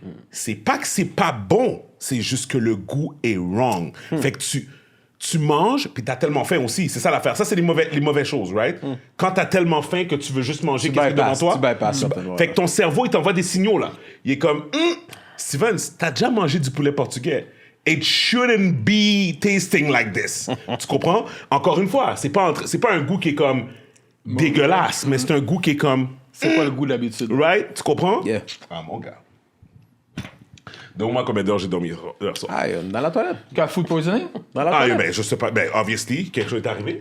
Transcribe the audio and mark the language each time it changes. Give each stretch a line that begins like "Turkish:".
French: C'est pas que c'est pas bon, c'est juste que le goût est wrong. Fait que tu manges, puis t'as tellement faim aussi. C'est ça l'affaire. Ça, c'est les mauvaises choses, right? Quand t'as tellement faim que tu veux juste manger qu'est-ce qui est devant toi. Tu bypasses certainement. Fait que ton cerveau, il t'envoie des signaux, là. Il est comme, Steven, t'as déjà mangé du poulet portugais.
English: It shouldn't be tasting like this.
French: Tu comprends? Encore une fois, c'est pas un goût qui est comme dégueulasse, mais c'est un goût qui est comme, C'est pas le goût d'habitude. right? Tu comprends?
English: Yeah.
French: Ah, mon gars. Donc, moi, combien d'heures j'ai dormi hier soir? Ah, dans la toilette. Quand food poisoning? Dans la Ah, toilette. ben, je sais pas. Ben, obviously, quelque chose est arrivé.